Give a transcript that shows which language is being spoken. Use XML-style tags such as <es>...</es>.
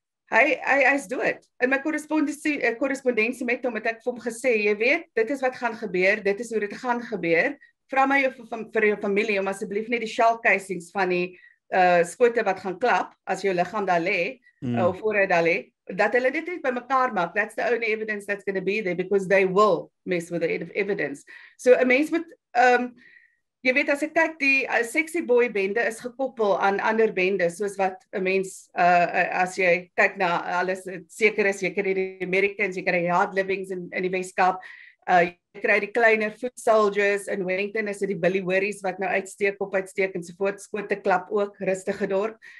<af>Hy is dood. In my korrespondensie met hom het ek vir hom gesê, jy weet, dit is wat gaan gebeur, dit is hoe dit gaan gebeur. Vra my vir jou familie om asseblief net die shell casings van die skote wat gaan klap as jou liggaam daar lê, of voor hy daar lê, dat hulle dit net bymekaar maak.</af> <en>That's the only evidence that's going to be there, because they will mess with the evidence.</en> <af>So 'n mens moet jy weet, as ek kyk, die Sexy Boy bende is gekoppel aan ander bendes, soos wat 'n mens, as jy kyk na alles, seker is, jy kry die Americans, jy kry die Hard Livings in die Weskaap, jy kry die kleiner foot soldiers, in Wellington is dit die Billy Worries wat nou uitsteek ensovoort, skote klap ook, rustige dorp.</af>